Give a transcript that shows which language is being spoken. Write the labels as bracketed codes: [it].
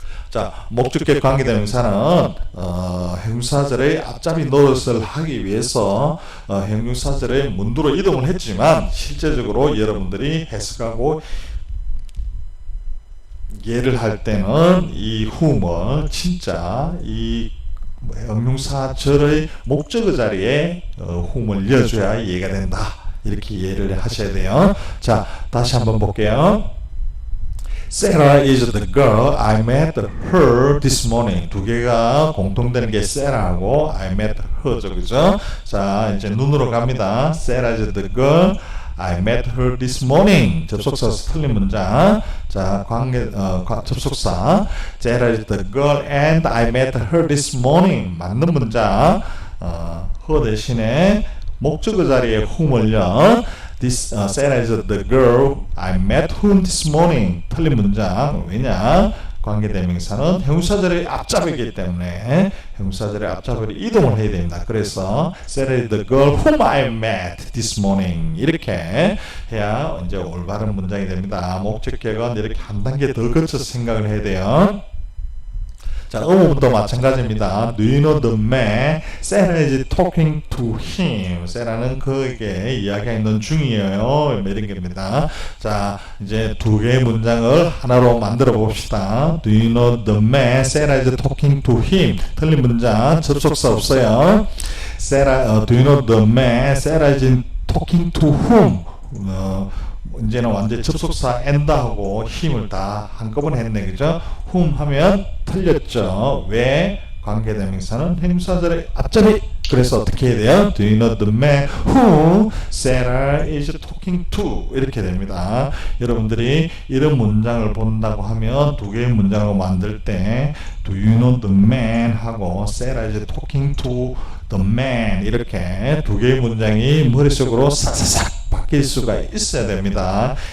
[ko] 자, 목적격 관계대명사는 형용사절의 앞잡이 노릇을 하기 위해서 형용사절의 문두로 이동을 했지만 실제적으로 여러분들이 해석하고 예를 할 때는 이 whom을 진짜 이 형용사절의 목적어 자리에 whom을 이어줘야 이해가 된다. 이렇게 이해를 하셔야 돼요. 자, 다시 한번 볼게요. [en] Sarah is the girl I met her this morning. [ko] 두 개가 공통되는 게 Sarah하고 I met her죠, 그죠? 자, 이제 눈으로 갑니다. [en] Sarah is the girl I met her this morning. [ko] 접속사 틀린 문장. 자, 접속사. [en] Sarah is the girl and I met her this morning. [ko] 맞는 문장. her 대신에 목적어 자리에 whom을요. [en] Sarah is the girl I met whom this morning. [ko] 틀린 문장. 왜냐? 관계대명사는 형용사절의 앞잡이기 때문에 형용사절의 앞잡이로 이동을 해야 됩니다. 그래서 [en] Sarah is the girl whom I met this morning [ko] 이렇게 해야 이제 올바른 문장이 됩니다. 목적격은 이렇게 한 단계 더 거쳐서 생각을 해야 돼요. 자, 의문도 마찬가지입니다. [en] Do you know the man? Sarah is talking to him. [ko] Sarah는 그에게 이야기하는 중이에요. 이런 겁니다. 자, 이제 두 개의 문장을 하나로 만들어 봅시다. [en] Do you know the man? Sarah is talking to him. [ko] 틀린 문장, 접속사 없어요. [en] Sarah, do you know the man? Sarah is talking to whom. [ko] 이제는 완전 접속사 and하고 힘을 다 한꺼번에 했네, 그죠? whom 하면 틀렸죠. 왜? 관계대명사는 형용사절의 앞자리. 그래서 어떻게 해야 돼요? [en] Do you know the man who Sarah is talking to? [ko] 이렇게 됩니다. 여러분들이 이런 문장을 본다고 하면 두 개의 문장을 만들 때 [en] Do you know the man [ko] 하고 [en] Sarah is talking to the man [ko] 이렇게 두 개의 문장이 머릿속으로 싹싹싹 바뀔 수가 있어야 됩니다.